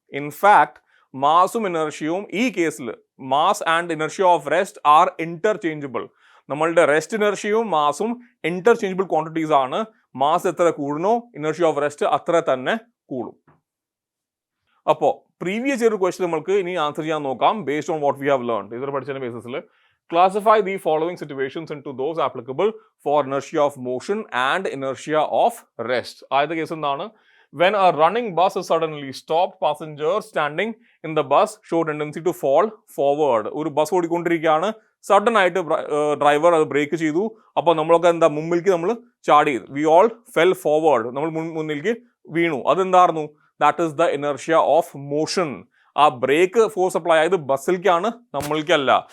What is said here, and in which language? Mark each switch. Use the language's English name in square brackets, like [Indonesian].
[Malayalam] In fact മാസും ഇനർഷ്യയും ഈ കേസിൽ [English] Mass and inertia of rest are interchangeable. [Malayalam] നമ്മളുടെ റെസ്റ്റ് ഇനർഷ്യയും മാസും ഇന്റർചേഞ്ചബിൾ ക്വാണ്ടിറ്റീസ് ആണ്. മാസ് എത്ര കൂടുന്നോ ഇനർഷ്യ ഓഫ് റെസ്റ്റ് അത്ര തന്നെ കൂടും. അപ്പോൾ പ്രീവിയസ് ഇയർ ക്വസ്റ്റ്യൻ നമ്മൾക്ക് ഇനി ആൻസർ ചെയ്യാൻ നോക്കാം [English] Based on what we have learned. [Malayalam] ഇതൊരു പഠിച്ചതിന്റെ ബേസിസിൽ [English] classify the following situations into those applicable for inertia of motion and inertia of rest. [Malayalam] ആദ്യത്തെ കേസ് എന്താണ്? [English] When a running bus is suddenly stopped, passengers standing in the bus show tendency to fall forward. [Malayalam] ഒരു bus ഓടിക്കൊണ്ടിരിക്കുകയാണ്, sudden ആയിട്ട് driver അത് break ചെയ്തു. അപ്പോൾ നമ്മളൊക്കെ എന്താ മുമ്പിലേക്ക് നമ്മൾ ചാടി, [English] we all fell forward, [Malayalam] നമ്മൾ മുന്നിലേക്ക് വീണു. അതെന്തായിരുന്നു? That is the inertia of motion. ആ ബ്രേക്ക് ഫോഴ്സ് അപ്ലൈ ആയത് ബസ്സിലേക്കാണ്, നമ്മൾക്കല്ല.